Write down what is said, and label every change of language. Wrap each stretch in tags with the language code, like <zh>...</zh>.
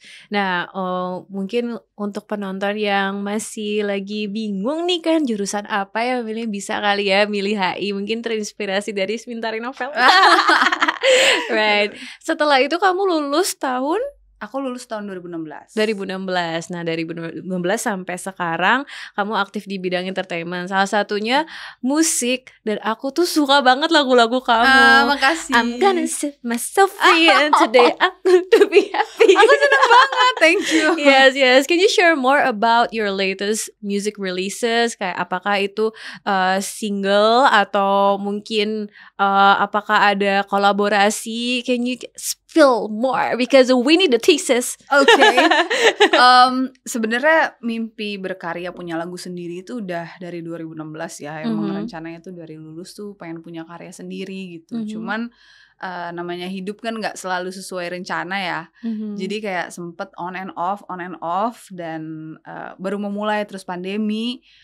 <id>Nah, mungkin untuk penonton yang masih lagi bingung nih kan jurusan apa ya milih, bisa kali ya milih HI, mungkin terinspirasi dari Bintari Novel. Right. Setelah itu kamu lulus tahun? Aku lulus tahun 2016. Nah, dari 2016 sampai sekarang kamu aktif di bidang entertainment. Salah satunya musik, dan aku tuh suka banget lagu-lagu kamu. Makasih.</id> <en>I'm gonna set myself free and today I'm to be happy.</en> <id>Aku seneng banget.</id> <en>Thank you. Yes. Can you share more about your latest music releases?</en> <id>Kayak apakah itu single atau mungkin apakah ada kolaborasi?</id> <en>Can you spill more because we need the thesis. Okay.</en> <id>Sebenarnya mimpi berkarya punya lagu sendiri itu udah dari 2016 ya. Emang rencananya tuh dari lulus tuh pengen punya karya sendiri gitu. Cuman namanya hidup kan nggak selalu sesuai rencana ya. Jadi kayak sempet</id> <en>on and off</en> <id>dan baru memulai terus pandemi.</id>